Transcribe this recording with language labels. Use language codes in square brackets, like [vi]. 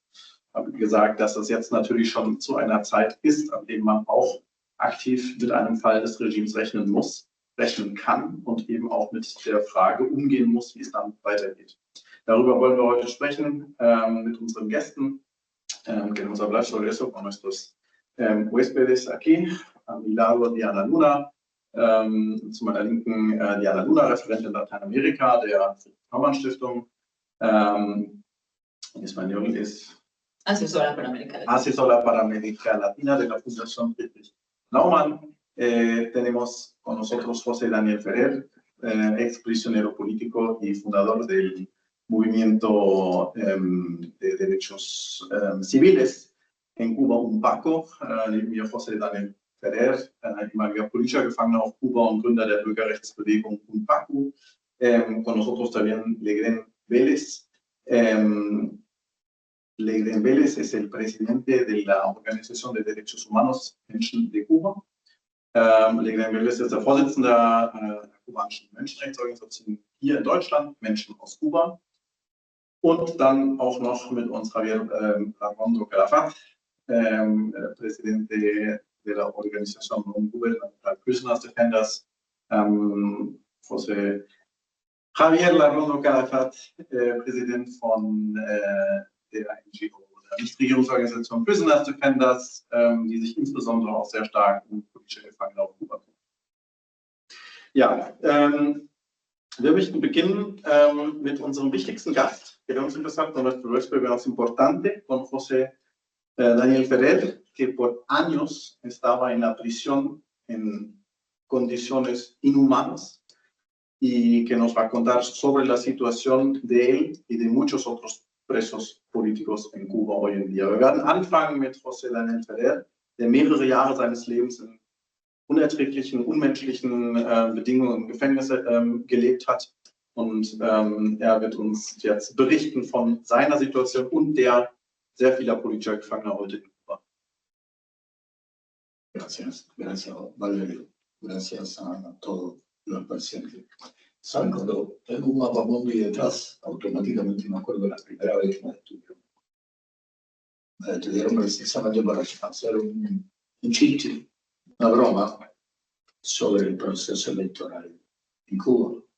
[de] Ich habe gesagt, dass das jetzt natürlich schon zu einer Zeit ist, an dem man auch aktiv mit einem Fall des Regimes rechnen kann und eben auch mit der Frage umgehen muss, wie es dann weitergeht. Darüber wollen wir heute sprechen mit unseren Gästen. [es] Queremos hablar sobre eso con nuestros huéspedes aquí. A mi lado [de] Diana Luna, zu meiner Linken Diana Luna, Referentin Lateinamerika der Friedrich-Naumann-Stiftung. [es] En español es Asesora para América Latina. Asesora para América Latina de la Fundación Friedrich Naumann. Tenemos con nosotros José Daniel Ferrer, ex prisionero político y fundador del movimiento de derechos civiles en Cuba, UNPACO. [de] Yo, José Daniel Ferrer, ehemaliger politischer Gefangener auf Kuba und Gründer der Bürgerrechtsbewegung UNPACO. [es] Con nosotros también Legren Vélez. Legren Vélez es el presidente de la Organización de Derechos Humanos Menschen de Cuba. [de] Legren Vélez ist der Vorsitzende der kubanischen Menschenrechtsorganisation hier in Deutschland, Menschen aus Kuba. Und dann auch noch mit uns [es] Javier Armando Calafat, presidente de la Organización Non Gubernamental Prisoners Defenders. [de] José Javier Armando Calafat, Präsident von der NGO, der Nichtregierungsorganisation Prisoners Defenders, die sich insbesondere auch sehr stark um politische Gefangene auf Kuba kümmern. Ja, wir möchten beginnen mit unserem wichtigsten Gast. [es] Queremos empezar con nuestro huésped más importante, con José Daniel Ferrer, que por años estaba en la prisión en condiciones inhumanas y que nos va a contar sobre la situación de él y de muchos otros presos políticos en Kuba hoy en día. [de] Wir werden anfangen mit José Daniel Ferrer, der mehrere Jahre seines Lebens in unerträglichen, unmenschlichen Bedingungen im Gefängnis gelebt hat. Und er wird uns jetzt berichten von seiner Situation und der sehr vieler politischer Gefangener heute in Kuba. [es] Gracias, Valerio. Gracias a todos los pacientes. Saben, cuando tengo un mapamundi detrás, automáticamente me acuerdo de la primera vez que me detuvieron. Me detuvieron precisamente para hacer un chiste, una broma, sobre el proceso electoral en Cuba.